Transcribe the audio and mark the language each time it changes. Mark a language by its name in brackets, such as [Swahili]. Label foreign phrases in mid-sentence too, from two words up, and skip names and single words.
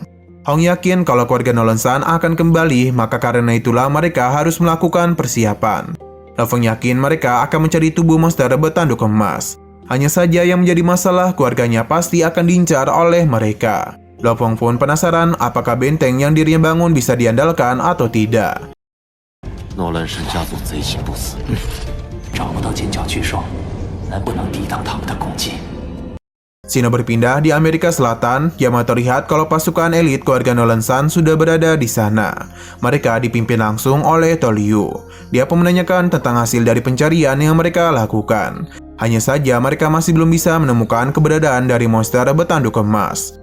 [Indonesian] Hong yakin kalau keluarga Nolan San akan kembali, maka karena itulah mereka harus melakukan persiapan. Lo Feng yakin mereka akan mencari tubuh monster bertanduk emas. Hanya saja yang menjadi masalah keluarganya pasti akan diincar oleh mereka. Lo Feng pun penasaran apakah benteng yang dirinya bangun bisa diandalkan atau tidak. [Chinese] 诺兰神家族贼心不死，找不到尖角巨兽，能不能抵挡他们的攻击？ [Indonesian] Shino berpindah di Amerika Selatan. Yamato lihat kalau pasukan elit keluarga Nolan San sudah berada di sana. Mereka dipimpin langsung oleh Tolyu. Dia pun menanyakan tentang hasil dari pencarian yang mereka lakukan. Hanya saja mereka masih belum bisa menemukan keberadaan dari monster bertanduk emas.